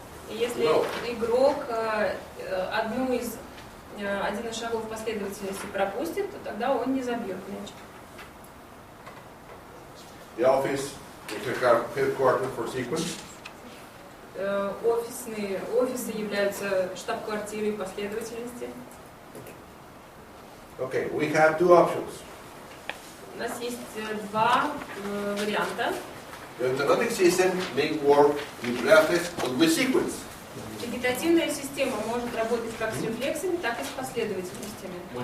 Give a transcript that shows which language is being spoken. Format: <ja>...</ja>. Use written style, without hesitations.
<ru>Если игрок один из шагов последовательности пропустит, то тогда он не забьет мяч.</ru> <en>The office is a headquarters for sequence.</en> <ru>Офисы являются штаб-квартирой последовательности.</ru> <en>Okay, we have two options.</en> <ru>У нас есть два варианта.</ru> <en>The autonomic system may work with reflex or with sequence.</en> <ru>Вегетативная система может работать как с рефлексами, так и с последовательностями.</ru>